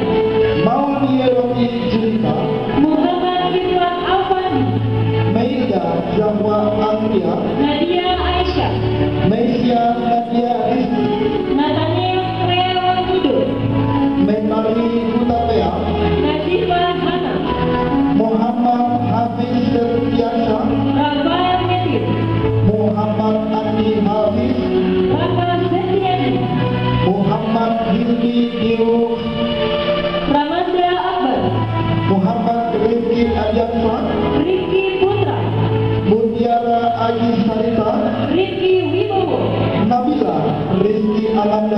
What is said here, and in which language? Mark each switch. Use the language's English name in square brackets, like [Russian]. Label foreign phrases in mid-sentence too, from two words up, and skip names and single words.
[Indonesian] Mauli Roti Julika, Muhammad Ridwan Alfani, Meida Zahwa Anggia, Nadia Aisyah, Mesia Nadia Rizki, Nathaniel Trewan Wido, Menari Hutapea, Nazifa Hana, Muhammad Hafiz Setiasa, Rafael Metir, Muhammad Andi Hafiz, Raka Setiani, Muhammad Hilmi Diu, Ramadra Akbar, Muhammad Rizki Adiaksa, Riki Putra, Mutiara Aji Sarita, Riki Wibowo, Nabila Rizki Amanda,